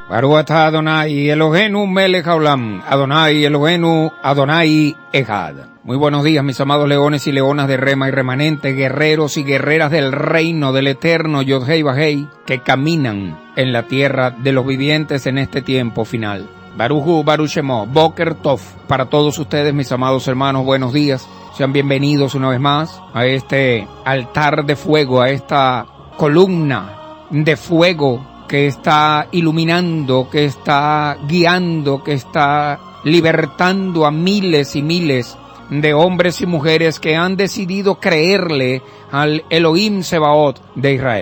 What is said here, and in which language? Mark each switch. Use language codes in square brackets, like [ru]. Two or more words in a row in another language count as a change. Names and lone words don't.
[he] ברוך אתה אדני אלהינו מלך העולם, אדני אלהינו, אדני אחד. [es] Muy buenos días, mis amados leones y leonas de Rema y remanente, guerreros y guerreras del reino del eterno Yod-Hei Vah-Hei, que caminan en la tierra de los vivientes en este tiempo final. [he] ברוך הוא, ברוך שמו, בוקר טוב. [es] Para todos ustedes, mis amados hermanos, buenos días. Sean bienvenidos una vez más a este altar de fuego, a esta columna de fuego que está iluminando, que está guiando, que está libertando a miles y miles de hombres y mujeres que han decidido creerle al Elohim Sebaot de Israel.